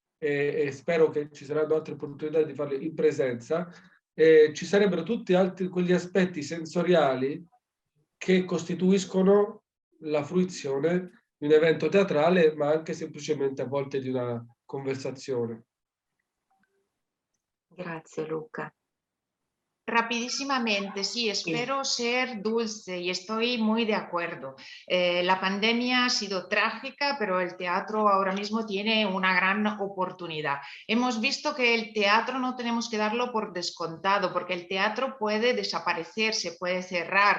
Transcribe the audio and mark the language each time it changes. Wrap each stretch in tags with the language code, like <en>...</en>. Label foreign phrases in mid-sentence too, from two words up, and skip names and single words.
<it>e spero che ci saranno altre opportunità di farle in presenza, ci sarebbero tutti altri quegli aspetti sensoriali che costituiscono la fruizione di un evento teatrale, ma anche semplicemente a volte di una conversazione. Grazie Luca.</it> <es>Rapidísimamente, sí, espero ser dulce y estoy muy de acuerdo. La pandemia ha sido trágica, pero el teatro ahora mismo tiene una gran oportunidad. Hemos visto que el teatro no tenemos que darlo por descontado, porque el teatro puede desaparecer, se puede cerrar.</es>